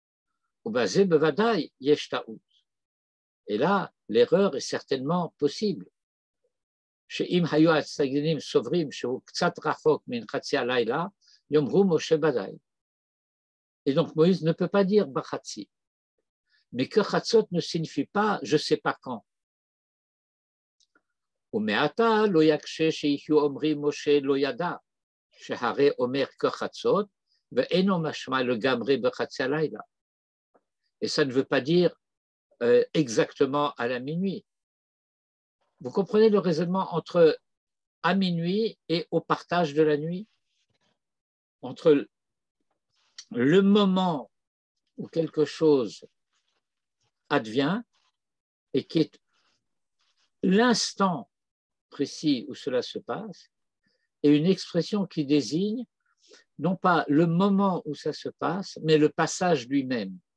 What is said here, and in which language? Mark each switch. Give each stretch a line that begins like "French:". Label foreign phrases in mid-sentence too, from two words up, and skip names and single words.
French: Et là, l'erreur est certainement possible. Et donc Moïse ne peut pas dire Bachatsi. Mais que Chatzot ne signifie pas je ne sais pas quand.
Hebrew: ומעתה לא יקשה שיחיו אומרים משה לא ידע, שהרי אומר כחצות, ואינו משמע לגמרי בחצי הלילה.
French: Et ça ne veut pas dire exactement à la minuit. Vous comprenez le raisonnement entre à minuit et au partage de la nuit? Entre le moment où quelque chose advient et qui est l'instant précis où cela se passe, et une expression qui désigne non pas le moment où ça se passe, mais le passage lui-même.